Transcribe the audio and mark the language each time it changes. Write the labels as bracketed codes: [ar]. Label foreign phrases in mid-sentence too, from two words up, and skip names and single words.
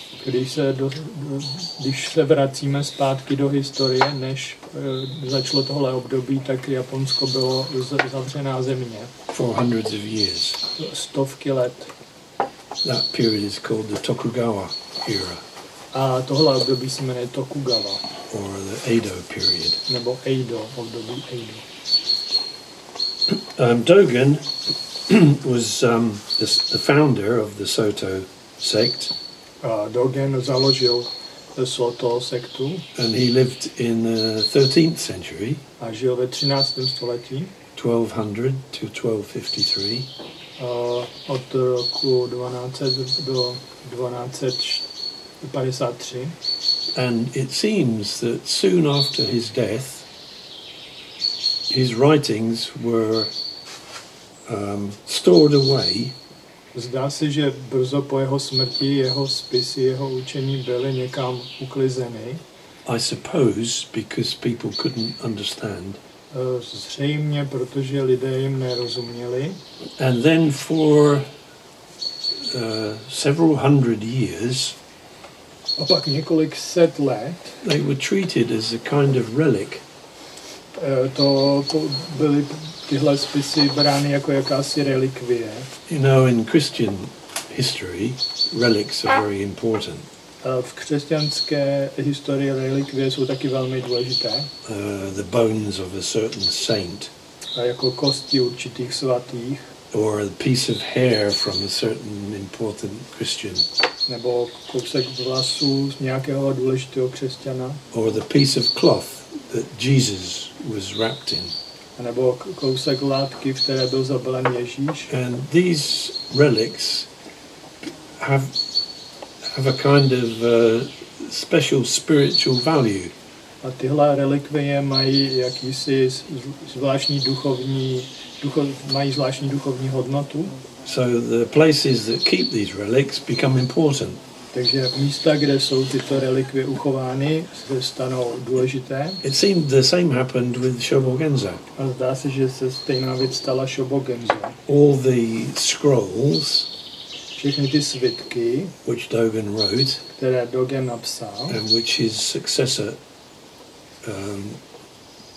[cs] Když se vracíme zpátky do historie, než začalo tohle období, tak Japonsko bylo zavřená země. [en] For hundreds of years. [cs] Stovky let. [en] That period is called the Tokugawa era. [cs] A tohle období se jmenuje Tokugawa. [en] Or the Edo period. [cs] Nebo Edo, období Edo. [en] Dogen was the founder of the Soto sect. [cs] Dogen založil Soto sektu. [en] And he lived in the 13th century. [cs] A žil ve 13. století. [en] 1200 to 1253. [cs] Od roku 1200 do 1253. [en] And it seems that soon after his death, his writings were stored away. [cs] Zdá se, že brzo po jeho smrti jeho spisy, jeho učení byly někam uklizeny. [en] I suppose because people couldn't understand. [cs] Zřejmě, protože lidé jim nerozuměli. [en] And then for several hundred years, [cs] a pak několik set let, [en] they were treated as a kind of relic. [cs] To byly tyhle spisy brány jako jakási relikvie. [en] You know, in Christian history, relics are very important. [cs] V křesťanské historii relikvie jsou taky velmi důležité. [en] The bones of a certain saint. [cs] A jako kosti určitých svatých. [en] Or a piece of hair from a certain important Christian. [cs] Nebo kousek vlasů z nějakého důležitého křesťana. [en] Or the piece of cloth that Jesus was wrapped in. [cs] Nebo kousek látky, v které byl zabalen Ježíš. [en] And these relics have a kind of special spiritual value. [cs] A tyhle relikvie mají jakýsi zvláštní zvláštní duchovní hodnotu. [en] So the places that keep these relics become important. [cs] Takže místa, kde jsou tyto relikvie uchovány, se stanou důležité. [en] It seemed the same happened with Shobogenzo. [cs] A zdá se, že se stejná věc stala Shobogenzo. [en] All the scrolls, [cs] všechny ty svitky, [en] which Dogen wrote, [cs] které Dogen napsal, [en] and which his successor [cs] a